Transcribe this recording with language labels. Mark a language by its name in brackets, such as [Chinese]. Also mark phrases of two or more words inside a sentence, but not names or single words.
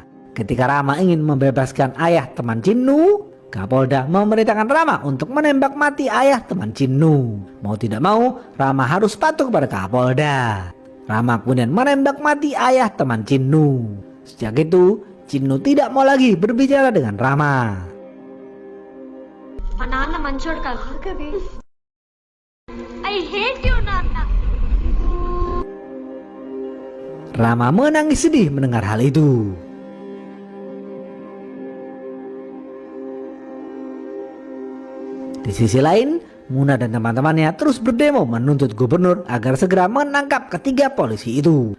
[Indonesian] Ketika Rama ingin membebaskan ayah teman Cinnu, Kapolda memerintahkan Rama untuk menembak mati ayah teman Cinnu. Mau tidak mau, Rama harus patuh kepada Kapolda. Rama kemudian menembak mati ayah teman Cinnu. Sejak itu, Cinnu tidak mau lagi berbicara dengan Rama. [Telugu] మా నాన్న మంచోడు కాదు. [English] I hate you, నాన్న. [Indonesian] Rama menangis sedih mendengar hal itu. Di sisi lain, Muna dan teman-temannya terus berdemo menuntut gubernur agar segera menangkap ketiga polisi itu.